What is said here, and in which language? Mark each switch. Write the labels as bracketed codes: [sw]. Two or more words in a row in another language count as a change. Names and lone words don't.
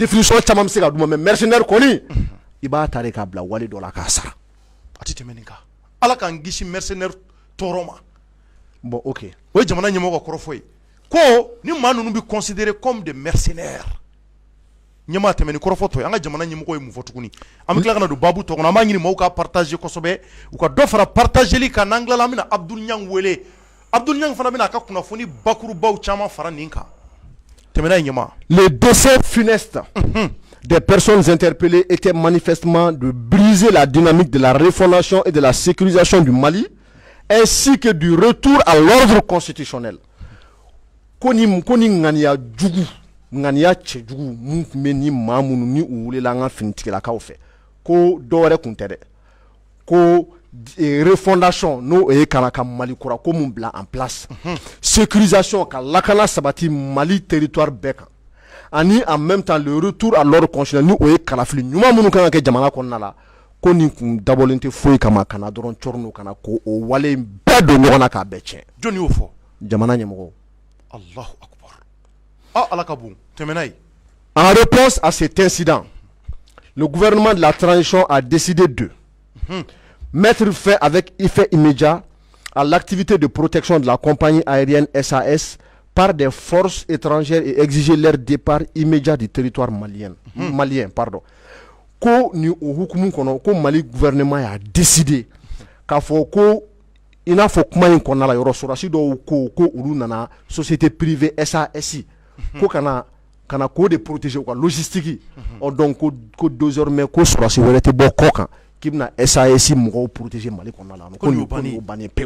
[bm] définition caman bɛ se ka d'u ma mais mercenaire kɔni i b'a ta de k'a bila wale dɔ la k'a sara a tɛ tɛmɛ nin kan ala k'an kisi mercenaire tɔɔrɔ ma [fr] bon ok [bm] o ye jamana ɲɛmɔgɔ ka kɔrɔfɔ ye ko ni maa ninnu bɛ [fr] considéré comme des mercenaires [bm] ɲɛmaa tɛmɛ ni kɔrɔfɔ tɔ ye an ka jamana ɲɛmɔgɔ ye mun fɔ tuguni an bɛ tila ka na don babu tɔ kɔnɔ an b'a ɲini maaw ka partager kosɛbɛ u ka dɔ fara partageli kan n'an tilala an bɛna Abdul Niang wele Abdul Niang fana bɛna a ka kunnafoni bakurubaw caman fara nin kan tɛmɛna ye ɲɛmaa. [fr] Le décès funeste des personnes interpellées était manifestement de briser la dynamique de la refondation et de la sécurisation du Mali ainsi que du retour à l'ordre constitutionnel. [bm] Koni ŋaniya jugu ŋaniya cɛjugu mun tun bɛ ni maa minnu ni u welela an ka finitigilakaw fɛ ko dɔwɛrɛ tun tɛ dɛ ko refondation n'o ye kana ka Mali kura ko mun bila [fr] en place [bm] sécurisation ka lakana sabati Mali territoire bɛɛ kan ani [fr] en même temps le retour à l'ordre constitutionnel [bm] ni o ye kalafili ɲuman minnu kan ka kɛ jamana kɔnɔna la ko nin kun dabɔlen tɛ foyi kama kana dɔrɔn cɔrɔnu kana ko o wale bɛɛ don ɲɔgɔn na k'a bɛɛ tiɲɛ. Jɔn y'o fɔ? Jamana ɲɛmɔgɔw. [ar] الله أكبر. [bm] Ah ala ka bon tɛmɛna ye. [fr] En réponse à cet incident, le gouvernement de la transition a décidé de mettre fin avec effet immédiat à l'activité de protection de la compagnie aérienne SAS par des forces étrangères et exiger leur départ immédiat du territoire malien. [bm] Ko ni o hukumu kɔnɔ ko Mali gouvernement y'a décidé k'a fɔ ko i n'a fɔ kuma in kɔnɔna la yɔrɔ sɔrɔdasi dɔw ko olu nana [fr] société privée [bm] SAS ko kana k'o de protéger u ka logistique donc ko désormais ko sɔrɔdasi wɛrɛ tɛ bɔ kɔ kan k'i bɛna SAS mɔgɔw protéger Mali kɔnɔna la ko nin y'o bannen pewu.